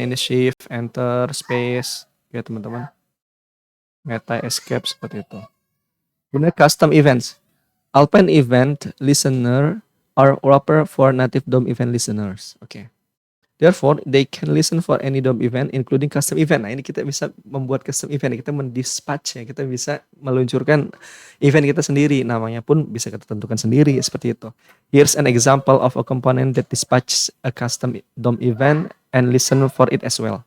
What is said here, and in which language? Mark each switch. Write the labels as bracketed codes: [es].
[id] Ini shift, enter, space. Oke, teman-teman. Meta, escape seperti itu. Kemudian custom events. [en] Alpine event listener are wrapper for native DOM event listeners. Oke. Therefore, they can listen for any DOM event, including custom event. [id] Nah, ini kita bisa membuat custom event. Kita mendispatch ya. Kita bisa meluncurkan event kita sendiri. Namanya pun bisa kita tentukan sendiri seperti itu. [en] Here's an example of a component that dispatches a custom DOM event and listen for it as well.